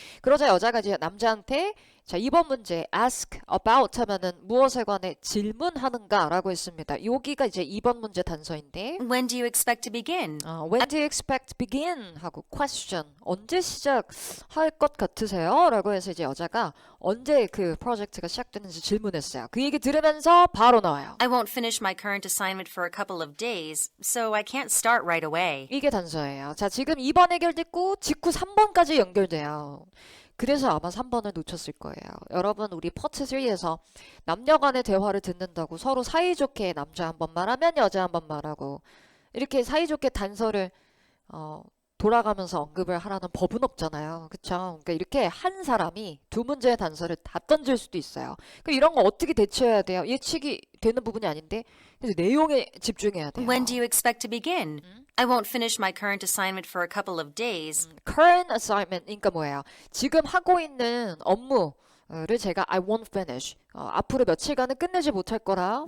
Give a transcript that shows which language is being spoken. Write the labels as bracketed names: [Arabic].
[Korean] 그러자 여자가 이제 남자한테, 자, 2번 문제 ask about 하면은 무엇에 관해 질문하는가 라고 했습니다. 여기가 이제 2번 문제 단서인데, [English] When do you expect to begin? when do you expect to begin? [Korean] 하고 question, 언제 시작할 것 같으세요? 라고 해서 이제 여자가 언제 그 프로젝트가 시작되는지 질문했어요. 그 얘기 들으면서 바로 나와요. [English] I won't finish my current assignment for a couple of days, so I can't start right away. [Korean] 이게 단서예요. 자, 지금 2번 해결됐고 직후 3번까지 연결돼요. 그래서 아마 3번을 놓쳤을 거예요. 여러분, 우리 파트 3에서 남녀 간의 대화를 듣는다고 서로 사이좋게 남자 한 번 말하면 여자 한 번 말하고, 이렇게 사이좋게 단서를 돌아가면서 언급을 하라는 법은 없잖아요. 그쵸? 그러니까 이렇게 한 사람이 두 문제의 단서를 다 던질 수도 있어요. 그럼 이런 거 어떻게 대처해야 돼요? 예측이 되는 부분이 아닌데, 그래서 내용에 집중해야 돼요. [English] When do you expect to begin? I won't finish my current assignment for a couple of days. [Korean] current assignment, 그러니까 뭐예요? 지금 하고 있는 업무를 제가 [English] I won't finish, [Korean] 앞으로 며칠간은 끝내지 못할 거라,